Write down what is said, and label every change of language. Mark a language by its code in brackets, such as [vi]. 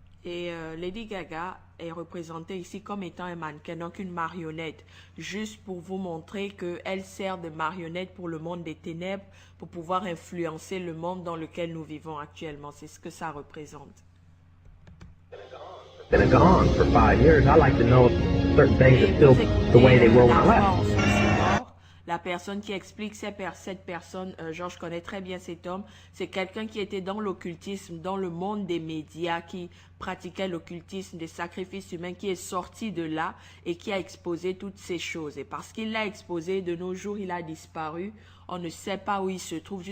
[fr] Et Lady Gaga est représentée ici comme étant un mannequin, donc une marionnette. Juste pour vous montrer qu'elle sert de marionnette pour le monde des ténèbres, pour pouvoir influencer le monde dans lequel nous vivons actuellement. C'est ce que ça représente. [en] Been gone for 5 years. I like to know certain things are still the way they were when I left. [fr] La personne qui explique cette personne, Georges connaît très bien cet homme, c'est quelqu'un qui était dans l'occultisme, dans le monde des médias, qui pratiquait l'occultisme, des sacrifices humains, qui est sorti de là et qui a exposé toutes ces choses. Et parce qu'il l'a exposé, de nos jours, il a disparu. On ne sait pas où il se trouve.